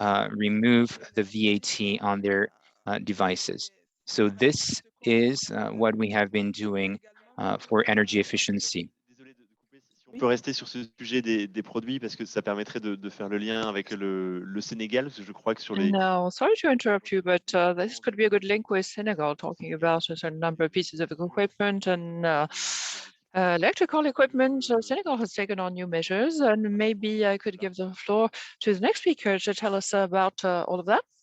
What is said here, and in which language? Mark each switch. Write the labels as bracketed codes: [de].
[en] remove the VAT on their devices. So this is what we have been doing for energy efficiency. [fr] On peut rester sur ce sujet des produits parce que ça permettrait de faire le lien avec le Sénégal, parce que je crois que sur les... [en] No, sorry to interrupt you, but this could be a good link with Senegal, talking about a certain number of pieces of equipment and electrical equipment. Senegal has taken on new measures, and maybe I could give the floor to the next speaker to tell us about all of that.